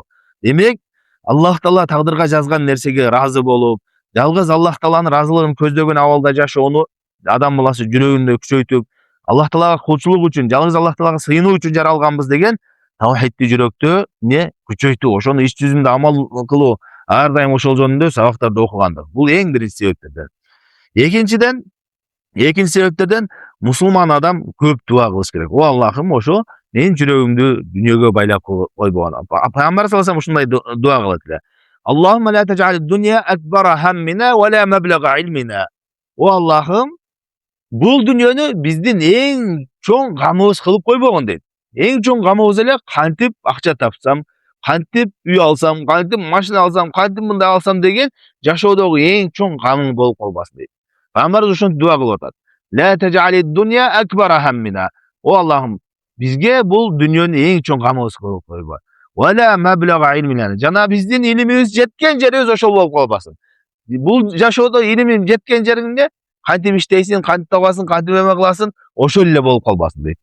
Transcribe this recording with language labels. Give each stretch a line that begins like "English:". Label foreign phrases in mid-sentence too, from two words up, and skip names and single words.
Kyrgyz: Демек, Аллах Таала тагдырга жазган нерсеге ыраазы болуп, жалгыз Аллах Тааланын ыраазылыгын көздөгөн абалда жашоону адам баласы жүрөгүндө күчөйтүп, Аллах Таалага кулчулук үчүн, жалгыз Аллах Таалага сыйынуу үчүн жаралганбыз деген тавхидти жүрөктө эмне күчөйтүү, ошону иш жүзүндө амал кылуу, ар дайым ошол жөнүндө сабактарды окугандык. Бул эң биринчи себептерден. Экинчи себептерден мусулман адам көп дуа кылыш керек. О Аллахым, ошо менин жүрөгүмдү дүйнөгө байлап койбогон. Пайгамбар
Arabic: صلى الله عليه
Kyrgyz: ушундай дуа кылат эле.
Arabic: اللهم لا تجعل الدنيا أكبر همنا ولا مبلغ علمنا.
Kyrgyz: О Аллахым, бул дүйнөнү биздин эң чоң камыбыз кылып койбогон дейт. Эң чоң камыбыз эле кантип акча тапсам, кантип үй алсам, кантип машина алсам, кантип мындай алсам деген жашоодогу эң чоң камың болуп калбасын дейт. Пайгамбарыбыз ошентип дуа кылып атат.
Arabic: لا تجعل الدنيا أكبر همنا.
Kyrgyz: О Аллахым, бизге бул дүйнөнү эң чоң камыбыз кылып койбо.
Arabic: ولا مبلغ علمنا.
Kyrgyz: Жана биздин илимибиз жеткен жерибиз ошол болуп калбасын. Бул жашоодо илимиң жеткен жериңде кантип иштейсиң, кантип табасың, кантип эме кыласың, ошол эле болуп калбасын дейт.